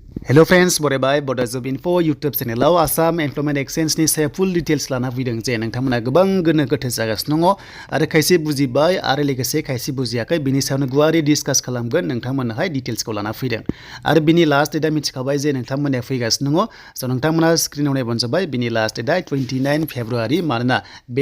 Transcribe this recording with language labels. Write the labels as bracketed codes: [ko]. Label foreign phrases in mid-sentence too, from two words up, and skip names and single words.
[en] Hello friends, [brx] बरायबाय Bodo Job Info YouTube channel Assam Employment Exchange नि सायाव [en] full details [brx] लाना फैदों जे नोंथांमोना गोबां गोनो गोथो जागासिनो दङ आरो खायसे बुजिबाय आरो लोगोसे खायसे बुजियाखै बिनि सायावनो गुवारै डिसकास खालामगोन नोंथांमोनहाय डिटेल्सखौ लाना फैदों आरो बिनि [en] last date [brx] मिथिखाबाय जे नोंथांमोना फैगासिनो दङ स' नोंथांमोना स्क्रिनाव नायबानो जाबाय बिनि [en] last date [brx] 29 फेब्रुवारि मानोना बे